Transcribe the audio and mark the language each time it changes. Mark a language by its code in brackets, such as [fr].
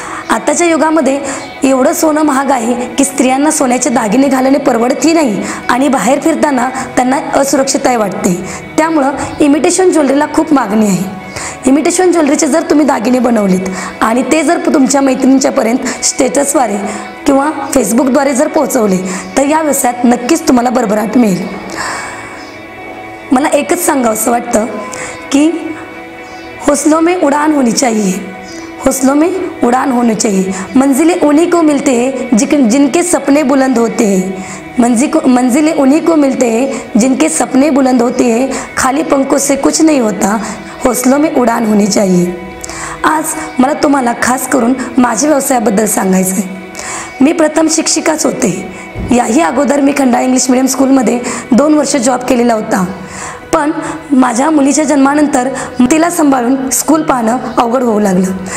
[mr] आताच्या युगामध्ये एवढं सोनं महाग आहे की स्त्रियांना सोन्याचे दागिने घालणे परवडतही नाही आणि बाहेर फिरताना त्यांना असुरक्षितता वाटते। त्यामुळं इमिटेशन ज्वेलरीला खूप मागणी आहे। इमिटेशन ज्वेलरीचे जर तुम्ही दागिने बनवलेत आणि ते जर तुमच्या मैत्रिणींच्यापर्यंत स्टेटसद्वारे किंवा फेसबुकद्वारे जर पोहोचवले तर या व्यवसायात नक्कीच तुम्हाला भरभराट मिळेल। मला एकच सांगावंसं वाटतं की [hi] हौसलों में उड़ान होनी चाहिए। हौसलों में उड़ान होनी चाहिए। मंजिलें उन्हीं को मिलते हैं जिनके सपने बुलंद होते हैं। मंजिलें उन्हीं को मिलते हैं जिनके सपने बुलंद होते हैं। खाली पंखों से कुछ नहीं होता, हौसलों में उडान होनी चाहिए। [mr] आज मला तुम्हाला खास करून माझ्या व्यवसायाबद्दल सांगायचं आहे। मी प्रथम शिक्षिकाच होते। याही अगोदर मी खंडाळा इंग्लिश मीडियम स्कूलमध्ये 2 वर्ष जॉब केलेला होता। पण माझ्या मुलीच्या जन्मानंतर तिला सांभाळून स्कूल पाहणं अवघड होऊ लागलं।